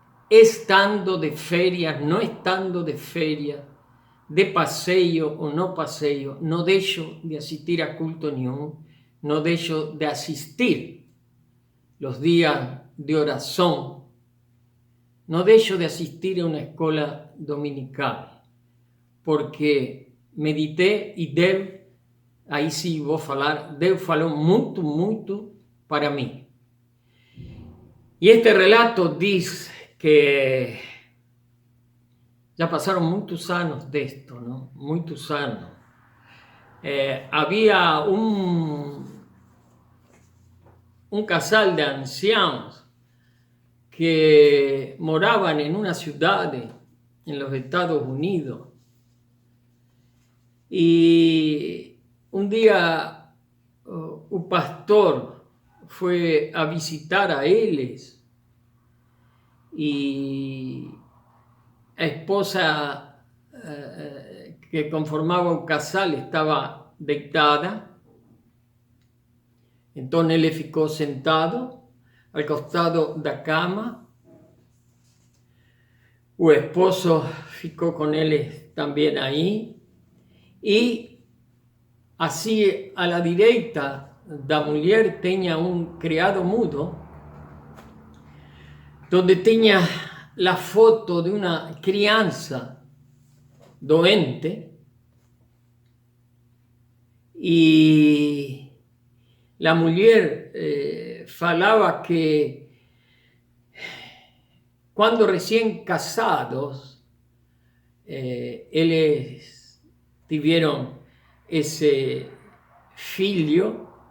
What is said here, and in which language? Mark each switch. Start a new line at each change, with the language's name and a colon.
Portuguese: estando de férias, no estando de férias, de passeio ou não passeio, não deixo de assistir a culto nenhum, não deixo de assistir
Spanish: los días
Portuguese: de oração, não deixo de assistir a uma escola dominical, porque meditei e Deus, aí sim vou falar, Deus falou muito, muito para mim. E este relato diz que já passaram muitos anos disto, não? Muitos anos.
Spanish: Havia um casal de ancianos que moraban en una ciudad en los Estados Unidos. Y un día un pastor fue a visitar a ellos y la esposa que conformaba un casal estaba
Portuguese: deitada. Entonces ele ficou sentado al costado da cama. O esposo ficou com ele também aí. E assim, a la direita da mulher tinha um criado mudo, donde tinha a foto de uma criança doente.
Spanish: E la mujer falaba que cuando recién casados, ellos tuvieron ese filho,